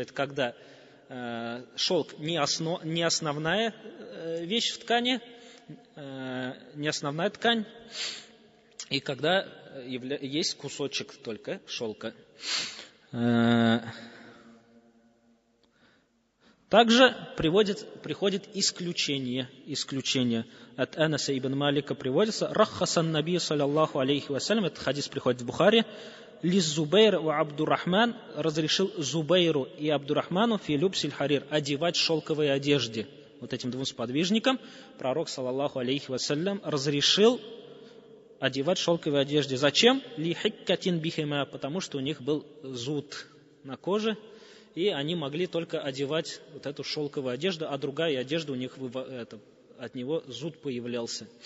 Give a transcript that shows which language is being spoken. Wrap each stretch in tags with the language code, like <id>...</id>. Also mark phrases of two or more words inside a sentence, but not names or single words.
<ru>Это когда шелк не основная вещь в ткани, не основная ткань, и когда есть кусочек только шелка. Также приходит исключение. От Анаса ибн Малика приводится:</ru> <ar>رخص النبي صلى الله عليه وسلم,</ar> <ru>этот хадис приходит в Бухари,</ru> <ar>لزبير وعبد الرحمن,</ar> <ru>разрешил Зубейру и Абдурахману</ru> <ar>في لبس الحرير,</ar> <ru>одевать шелковые одежды. Вот этим 2 сподвижникам пророк,</ru> <ar>صلى الله عليه وسلم,</ar> <ru>разрешил одевать шелковые одежды. Зачем?</ru> <ar>لحكة بهما,</ar> <ru>потому что у них был зуд на коже, и они могли только одевать вот эту шелковую одежду, а другая одежда у них от него зуд появлялся.</ru>